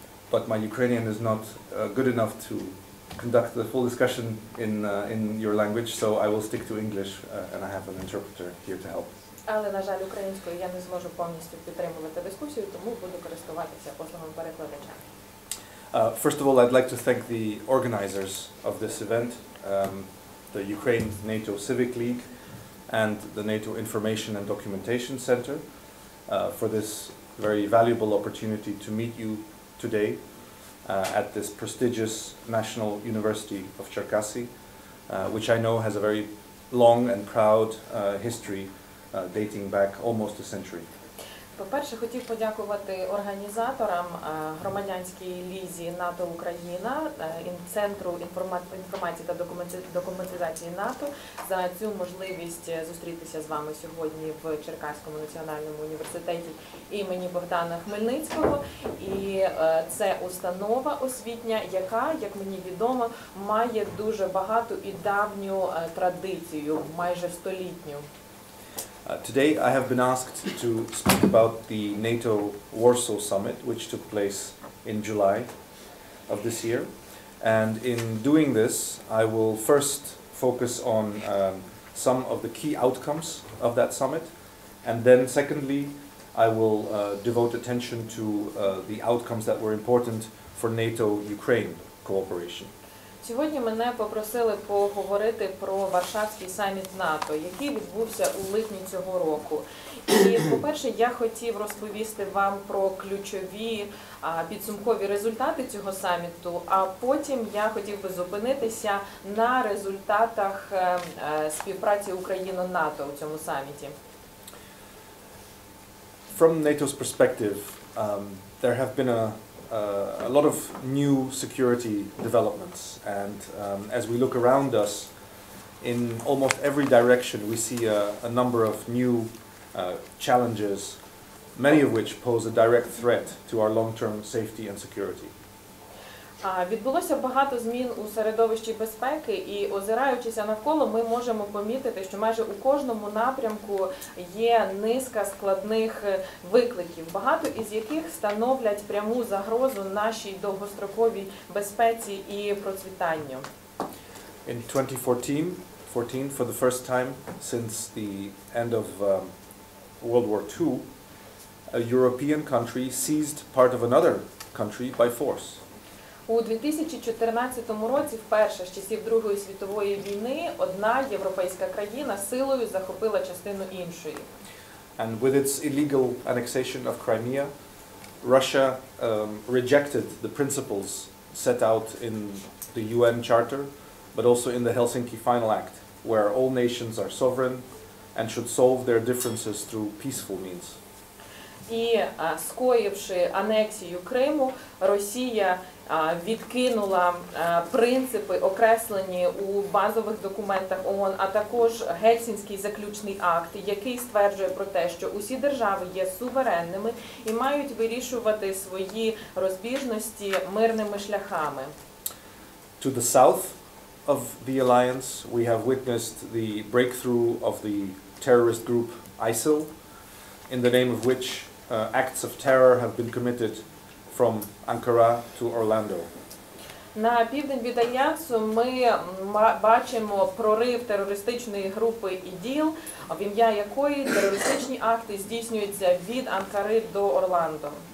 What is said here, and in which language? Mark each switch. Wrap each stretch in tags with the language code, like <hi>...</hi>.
<en>But my Ukrainian is not good enough to conduct the full discussion in your language, so I will stick to English and I have an interpreter here to help.</en> <uk>Але, на жаль, українською я не зможу повністю підтримувати дискусію, тому буду користуватися послугами перекладача.</uk> <en>First of all, I'd like to thank the organizers of this event, the Ukraine NATO Civic League and the NATO Information and Documentation Center, for this very valuable opportunity to meet you today at this prestigious National University of Cherkasy, which I know has a very long and proud history dating back almost a century.</en> <uk>По-перше, хотів подякувати організаторам громадянській лізі НАТО Україна, Центру інформації та документизації НАТО за цю можливість зустрітися з вами сьогодні в Черкаському національному університеті імені Богдана Хмельницького. І це установа освітня, яка, як мені відомо, має дуже багату і давню традицію, майже столітню.</uk> <en>Today I have been asked to speak about the NATO Warsaw Summit, which took place in July of this year. And in doing this, I will first focus on some of the key outcomes of that summit. And then secondly, I will devote attention to the outcomes that were important for NATO-Ukraine cooperation.</en> <uk>Сьогодні мене попросили поговорити про Варшавський саміт НАТО, який відбувся у липні цього року. І, по-перше, я хотів розповісти вам про ключові підсумкові результати цього саміту, а потім я хотів би зупинитися на результатах співпраці Україна-НАТО у цьому саміті.</uk> <en>From NATO's perspective, there have been a lot of new security developments, and as we look around us, in almost every direction we see a number of new challenges, many of which pose a direct threat to our long-term safety and security.</en> <uk>Відбулося багато змін у середовищі безпеки, і озираючися навколо, ми можемо помітити, що майже у кожному напрямку є низка складних викликів, багато із яких становлять пряму загрозу нашій довгостроковій безпеці і процвітанню.</uk> <en>In 2014, for the first time since the end of World War II, a European country seized part of another country by force.</en> <uk>У 2014 році, вперше з часів Другої світової війни, одна європейська країна силою захопила частину іншої.</uk> <en>And with its illegal annexation of Crimea, Russia rejected the principles set out in the UN Charter, but also in the Helsinki Final Act, where all nations are sovereign and should solve their differences through peaceful means.</en> <uk>І скоївши анексію Криму, Росія відкинула принципи, окреслені у базових документах ООН, а також Гельсінський заключний акт, який стверджує про те, що усі держави є суверенними і мають вирішувати свої розбіжності мирними шляхами.</uk> <en>To the south of the alliance, we have witnessed the breakthrough of the terrorist group ISIL, in the name of which acts of terror have been committed from Ankara to Orlando.</en> <uk>На південь від Альянсу ми бачимо прорив терористичної групи ІДІЛ, в ім'я якої терористичні акти здійснюються від Анкари до Орландо.</uk>